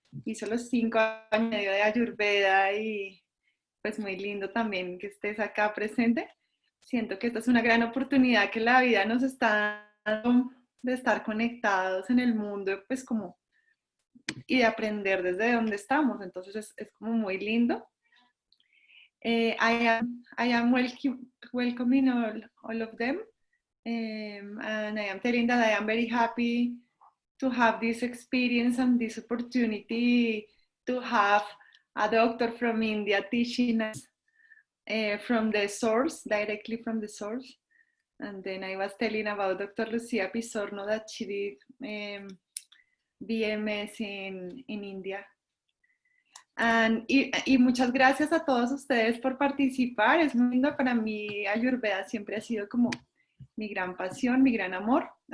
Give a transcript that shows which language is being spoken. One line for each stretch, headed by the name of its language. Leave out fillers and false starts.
Spanish: Hizo los 5 años y medio de Ayurveda y pues muy lindo también que estés acá presente. Siento que esta es una gran oportunidad que la vida nos está dando de estar conectados en el mundo, pues como, y de aprender desde donde estamos. Entonces es como muy lindo.
English: I am welcoming all of them, and I am telling that I am very happy to have this experience and this opportunity to have a doctor from India teaching us from the source, directly from the source. And then I was telling about Dr. Lucía Pisorno that she did BMS in India.
Spanish: Y muchas gracias a todos ustedes por participar. Es muy lindo para mí. Ayurveda siempre ha sido como mi gran pasión, mi gran amor.